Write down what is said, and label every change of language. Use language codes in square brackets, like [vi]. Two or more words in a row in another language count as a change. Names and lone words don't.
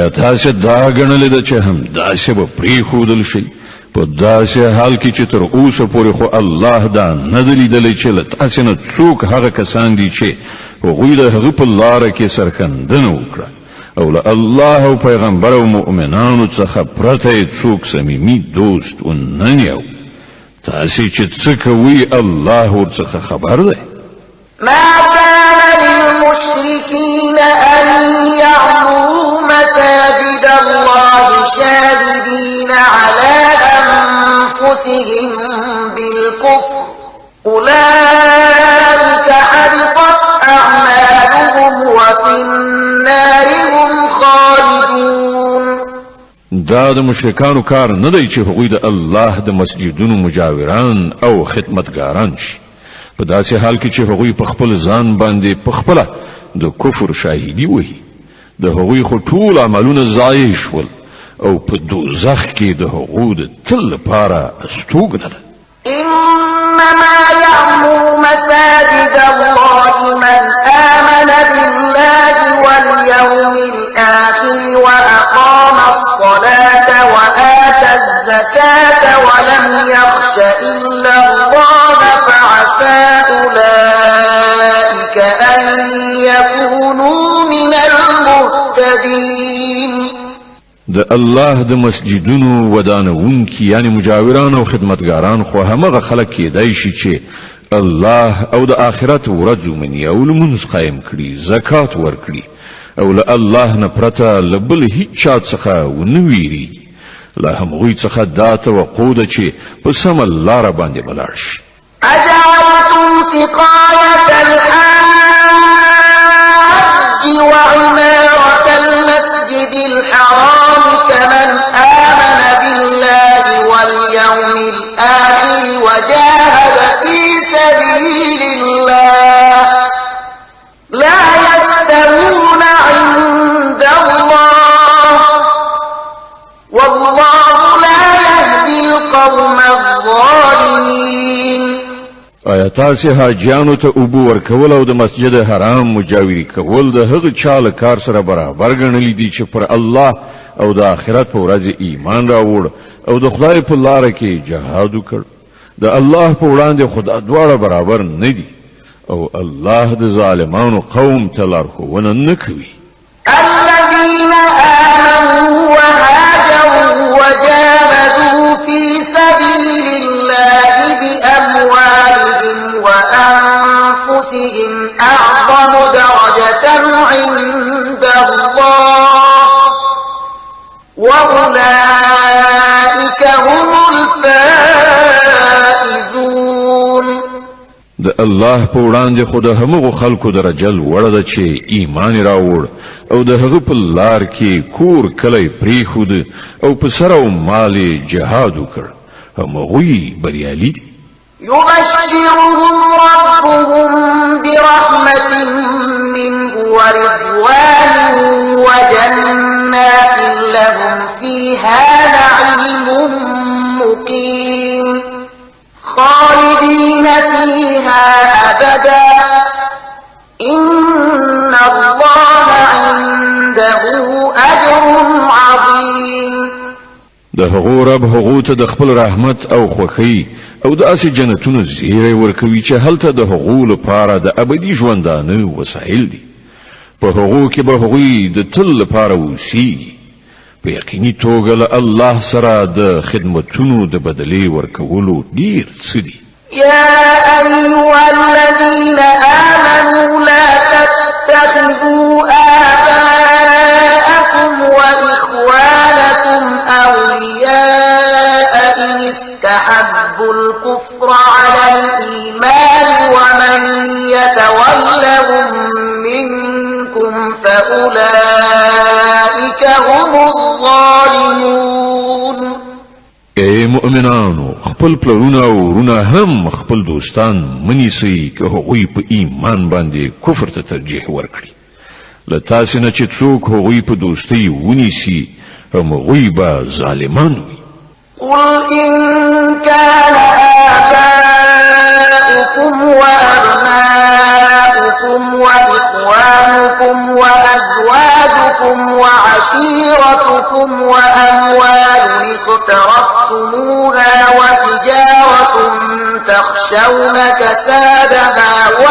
[ps] تاسې دا ګڼلې ده چې هم داسې به پرېښودل شي په داسې حال کې چې تر اوسه پورې خو الله دا نه دی لیدلی چې له تاسې نه څوک هغه کسان دي چې هغوی د هغه په لاره کې سرښندنه وکړه او له الله او پیغمبر او مؤمنانو څخه پرته څوک صمیمي دوست ونه نیو تاسې چې څه کوئ الله ورڅخه خبر دی [ar] ما كان للمشركين أن يعمروا مساجد الله شاهدين على أنفسهم بالكفر أولئك حبطت أعمالهم وفي النار هم خالدون [ps] دا د مشرکانو کار نه دی چې هغوی د الله د مسجدونو مجاوران او خدمتګاران شي په داسې حال کې چې هغوی په خپل ځان باندې په خپله د کفر شاهدي وهي د هغوی خو ټول عملونه ضایع شول او په دوزخ کې د هغو د تل لپاره استوګنه ده [ar] إنما يعمر مساجد الله من آمن بالله واليوم الآخر وأقام الصلاة وآتى الزكاة ولم يخش إلا الله فعسى أولئك أن يكونوا من المهتدين [ps] د الله د مسجدونو ودانونکي یعنی مجاوران او خدمتګاران خو همغه خلک کېدای شي چې الله او د آخرت ورځ ومني او لمونځ قایم کړي زکات ورکړي او له الله نه پرته له بل هیڅ چا څخه ونه ویریږي له همغوی څخه دا توقع ده چې په سمه لاره باندې ولاړ شي [ar] أجعلتم سقاية الحاج وعمارة المسجد الحرام كمن آمن بالله واليوم الآخر وجاهد في سبيل الله لا يستوون عند الله والله لا يهدي القوم الظالمين [ps] آیا تاسې حاجیانو ته اوبه ورکول او د مسجد حرام مجاوري کول د هغه چا له کار سره برابر ګڼلی دي چې پر الله او د آخرت په ورځ ایمان راوړ او د خدای په لاره کې جهاد وکړ د الله په وړاندې خدا دواړه برابر نه دي او الله د ظالمانو قوم ته لارښوونه نه کوي [ar] الذين آمنوا وهاجروا وجاهدوا في سبيل الله بأموالهم وأنفسهم أعظم درجة عند الله وأولئك هم الفائزون [ps] د الله په وړاندې خو د همغو خلکو درجه لوړه ده چې ایمان راوړ او د هغه په لار کې کور کلی پرېښود او په سر او مال جهاد وکړ همغوی بریالي دي [ar] يبشرهم ربهم برحمة منه ورضوان وجنات لهم فيها نعيم مقيم خالدين فيها أبدا إن الله عنده أجر عظيم [ps] د هغو رب هغو ته د خپل رحمت او خوښۍ او د اسې جنتونو زیری ورکوي چې هلته د هغو لپاره د ابدي ژوندانه وسایل دي په هغو کې به هغوی د تل لپاره اوسیږي په یقیني توګه له الله سره د خدمتونو د بدلې ورکولو ډیر څه دي [ar] يا أيها الذين آمنوا لا تتخذوا آباءكم وإخوانكم أولياء إن استحبوا الكفر على الإيمان ومن يتولهم منكم فأولئك هم الظالمون [ps] ای مؤمنانو خپل پلرونه او ورونه هم خپل دوستان منیسئ که هغوی په ایمان باندې کفر ته ترجیح ورکړي له تاسې نه چې څوک هغوی په دوستۍ ونیسي همغوی به ظالمان وي [ar] قل إن كان آباؤكم وأبناؤكم أزواجكم وإخوانكم وأزواجكم وعشيرتكم وأموال اقترفتموها وتجارة تخشون كسادها